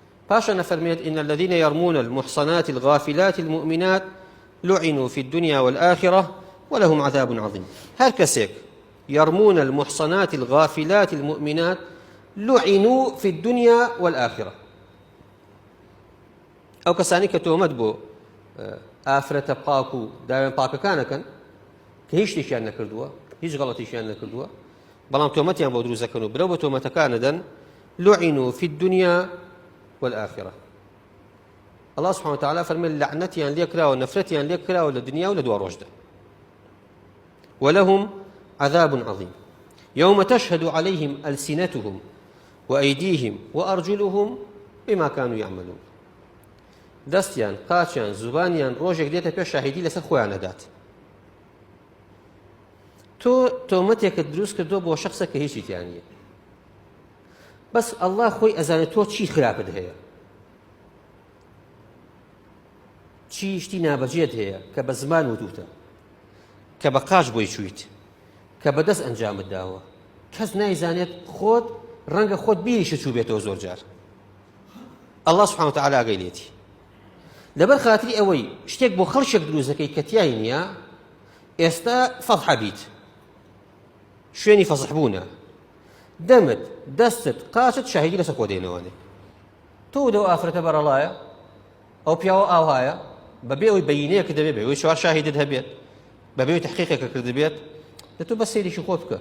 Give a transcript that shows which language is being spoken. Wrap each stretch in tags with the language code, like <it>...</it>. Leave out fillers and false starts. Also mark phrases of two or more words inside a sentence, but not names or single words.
<ckb>باشا نفرميت</ckb> <ar>إن الذين يرمون المحصنات الغافلات المؤمنات لعنوا في الدنيا والآخرة ولهم عذاب عظيم.</ar> <ckb>هر كسيك</ckb> <ar>يرمون المحصنات الغافلات المؤمنات لعنوا في الدنيا والآخرة.</ar> <ckb>أو كساني كتومت بو ئافرەتە پاک و داوێن پاکەکانەکەن کە هیچ شتێکیان نەکردووە، هیچ غەڵەتیشیان نەکردووە، بەڵام تۆمەتیان بۆ دروست دەکەن و برەو بە تۆمەتەکان دەدەن.</ckb> <ar>لعنوا في الدنيا والآخرة. الله سبحانه وتعالى</ar> <ckb>فەرمێ لعنەتیان لێ کراوە، نەفرەتیان لێ کراوە لە دنیا و لە دوا ڕۆژدا.</ckb> <ar>ولهم عذاب عظيم يوم تشهد عليهم ألسنتهم وأيديهم وأرجلهم بما كانوا يعملون.</ar> <ckb>دەستیان، قاچیان، زوبانیان ڕۆژێک دێتە پێش شاهیدی لەسەر خۆیان دەدات. تۆ تۆمەتێکت دروست کردووە بۆ شەخسە کە هیچی تیان نییە، بەس ئەڵڵا خۆی ئەزانێت تۆ چی خراپت هەیە، چی شتی نابەجێت هەیە کە بە زمان وتوتە، کە بە قاچ بۆی چوویت، کە بەدەست ئەنجامت داوە، کەس نایزانێت خۆت ڕەنگە خۆت بیریشە چوو بێتەوە زۆر جار.</ckb> <ar>الله سبحانه وتعالى</ar> <ckb>ئاگەی لەبەر خاتری ئەوەی شتێک بۆ خەڵکێک دروست دەکەی کە تیای نییە، ئێستا فەضحە بیت، شوێنی فەزحبوونە، دەمت، دەستت، قاچت شاهیدی لەسەر خۆ دێنەوەنێ. تۆ دەو ئافرەتە بەرەڵایە، ئەو پیاوە ئاوهایە، بەبێ ئەوی بەینەیەکە دەبێت، بەوەی چوار شاهیدت هەبێت، بەبێ ئەوی تەحقیقێکە کردبێت، دەتۆ بە سەیریشی خۆت بکە.</ckb>